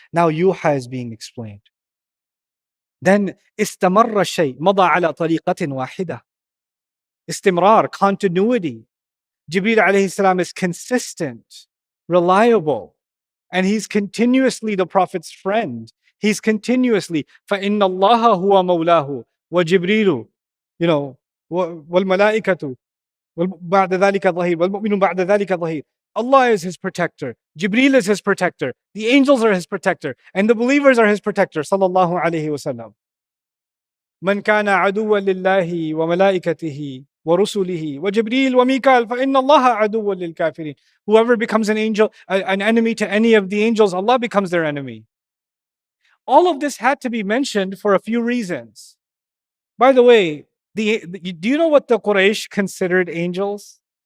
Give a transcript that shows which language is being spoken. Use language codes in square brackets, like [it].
[en] Now yuha is being explained. Then [ar] istamarra shay, mada ala tariqatin wahida. [en] Istimrar, continuity. Jibreel alayhi salam is consistent, reliable, and he's continuously the Prophet's friend. He's continuously, [ar] فَإِنَّ اللَّهَ هُوَ مَوْلَاهُ وَجِبْرِيلُ وَالْمَلَائِكَةُ بَعْدَ ذَلِكَ ظَهِيرٌ وَالْمُؤْمِنُ بَعْدَ ذَلِكَ ظَهِيرٌ. [en] Allah is his protector. Jibreel is his protector. The angels are his protector. And the believers are his protector. [ar] Sallallahu alayhi wa sallam. مَنْ كَانَ عَدُوًّا لِلَّهِ وَمَلَائِكَتِهِ وَرُسُلِهِ وَجِبْرِيلَ وَمِيكَالَ فَإِنَّ اللَّهَ عَدُوٌّ لِلْكَافِرِينَ. [en] Whoever becomes an angel, an enemy to any of the angels, Allah becomes their enemy. All of this had to be mentioned for a few reasons. By the way, do you know what the Quraysh considered angels?